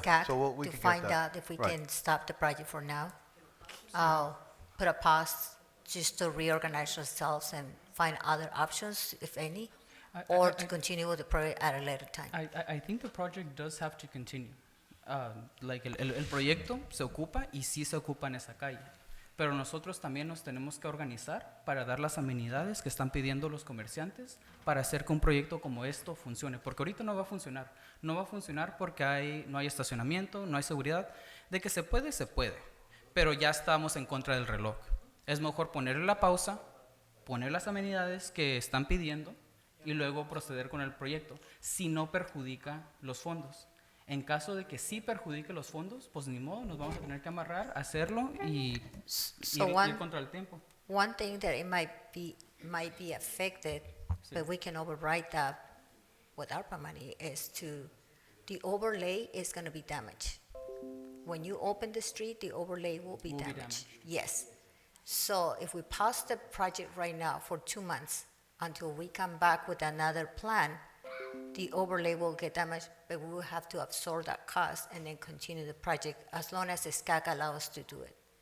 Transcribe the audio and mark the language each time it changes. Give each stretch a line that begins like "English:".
English: SCAT so we to can get find that. out if we Right. can stop the project for now. I'll put a pause just to reorganize ourselves and find other options, if any, or to continue with the project at a later time. I think the project does have to continue. Like
Spanish: el proyecto se ocupa y sí se ocupa en esa calle. Pero nosotros también nos tenemos que organizar para dar las amenidades que están pidiendo los comerciantes para hacer que un proyecto como esto funcione. Porque ahorita no va a funcionar. No va a funcionar porque no hay estacionamiento, no hay seguridad. De que se puede, se puede. Pero ya estamos en contra del reloj. Es mejor ponerle la pausa, poner las amenidades que están pidiendo y luego proceder con el proyecto, si no perjudica los fondos. En caso de que sí perjudique los fondos, pues ni modo, nos vamos a tener que amarrar, hacerlo y ir contra el tiempo.
English: One thing that it might be affected, but we can override that with ARPA money, is the overlay is going to be damaged. When you open the street, the overlay will be damaged. Yes. So if we pause the project right now for 2 months until we come back with another plan, the overlay will get damaged, but we will have to absorb that cost and then continue the project as long as the SCAC allows us to do it.